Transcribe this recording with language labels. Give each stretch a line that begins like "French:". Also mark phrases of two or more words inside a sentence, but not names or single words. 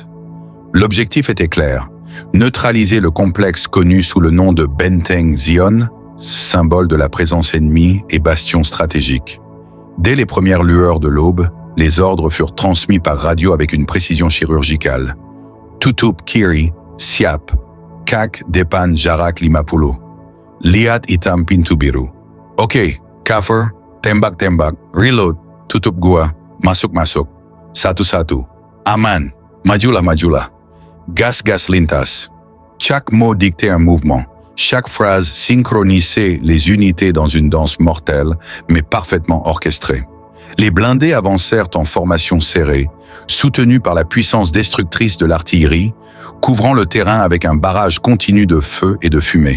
French: L'objectif était clair: neutraliser le complexe connu sous le nom de Benteng Zion, symbole de la présence ennemie et bastion stratégique. Dès les premières lueurs de l'aube, les ordres furent transmis par radio avec une précision chirurgicale.
Indonesian: Tutup Kiri, Siap, Kak Depan Jarak 50. Lihat Hitam Pintu Biru. Oke, cover, tembak-tembak, reload, tutup gua, masuk-masuk. Satu-satu. Aman, majulah. Gas lintas.
French: Chaque mot dictait un mouvement. Chaque phrase synchronisait les unités dans une danse mortelle, mais parfaitement orchestrée. Les blindés avancèrent en formation serrée, soutenus par la puissance destructrice de l'artillerie, couvrant le terrain avec un barrage continu de feu et de fumée.